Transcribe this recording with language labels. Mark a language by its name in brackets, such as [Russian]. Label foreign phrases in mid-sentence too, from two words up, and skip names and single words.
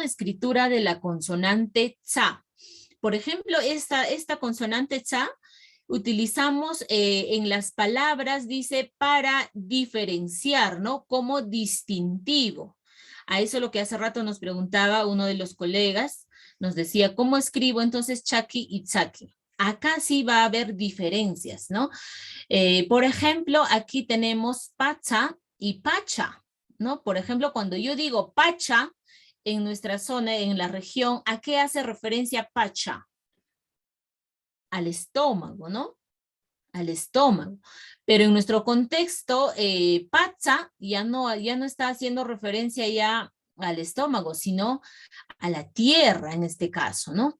[Spanish] Escritura de la consonante tsa. Por ejemplo, esta consonante tsa utilizamos en las palabras, dice, para diferenciar, ¿no? Como distintivo. A eso lo que hace rato nos preguntaba uno de los colegas, nos decía, ¿cómo escribo entonces chaki y tsaki? Acá sí va a haber diferencias, ¿no? Por ejemplo, aquí tenemos pacha y pacha, ¿no? Por ejemplo, cuando yo digo pacha, en nuestra zona, en la región, ¿a qué hace referencia pacha? Al estómago, ¿no? Al estómago. Pero en nuestro contexto, pacha ya no está haciendo referencia ya al estómago, sino a la tierra en este caso, ¿no?